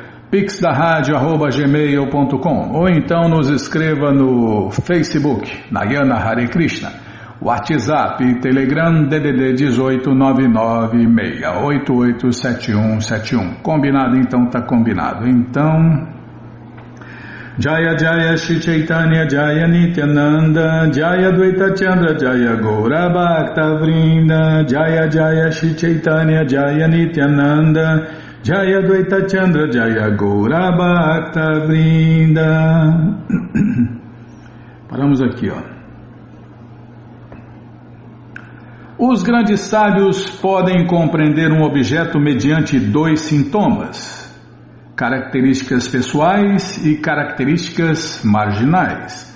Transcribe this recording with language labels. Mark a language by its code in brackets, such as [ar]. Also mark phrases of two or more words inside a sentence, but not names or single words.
[pt] pixdaradio@gmail.com ou então nos escreva no Facebook, Nayana Hare Krishna, WhatsApp e Telegram DDD 18 996887171. Combinado? Então tá combinado. Então... [sa] Jaya Jaya Shri Chaitanya Jaya Nityananda Jaya Dvaita Chandra Jaya Gaura Bhakta Vrinda Jaya Jaya Shri Chaitanya Jaya Nityananda Jaya Dvaita Chandra Jaya Gaura Bhakta Vrinda. [pt] Paramos aqui, ó. Os grandes sábios podem compreender um objeto mediante dois sintomas: características pessoais e características marginais.